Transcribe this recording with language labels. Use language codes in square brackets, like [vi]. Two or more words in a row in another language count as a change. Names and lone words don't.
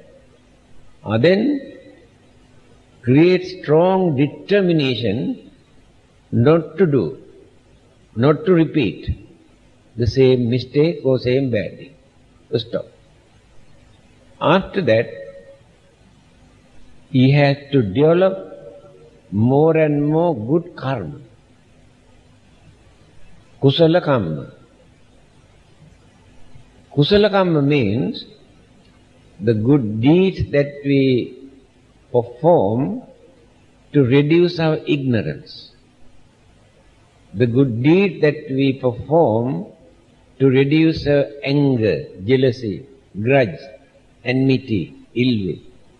[en] Then create strong determination not to do, not to repeat the same mistake or same bad thing. To stop. After that, he has to develop more and more good karma. [pi] Kusala kamma. Kusala kamma [en] means the good deeds that we perform to reduce our ignorance. The good deed that we perform to reduce our anger, jealousy, grudge, enmity, ill will.